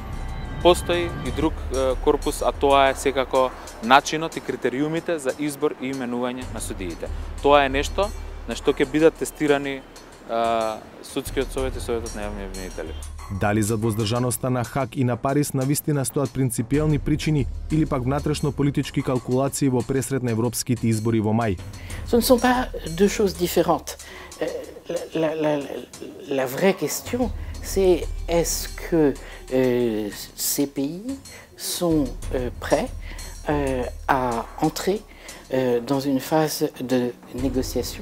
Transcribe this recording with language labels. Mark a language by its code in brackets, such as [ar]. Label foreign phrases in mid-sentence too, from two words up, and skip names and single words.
[mk] Постои и друг корпус, а тоа е секако начинот и критериумите за избор и именување на судиите. Тоа е нешто на што ќе бидат тестирани судскиот совет и советот на јавни обвинители. Дали за воздржаноста на Хаг и на Париз навистина стоат принципиелни причини или пак внатрешно политички калкулации во пресред на европските избори во мај? [fr] Ce ne sont pas deux choses différentes. La vraie question, c'est est-ce que ces pays sont prêts à entrer dans une phase de négociation,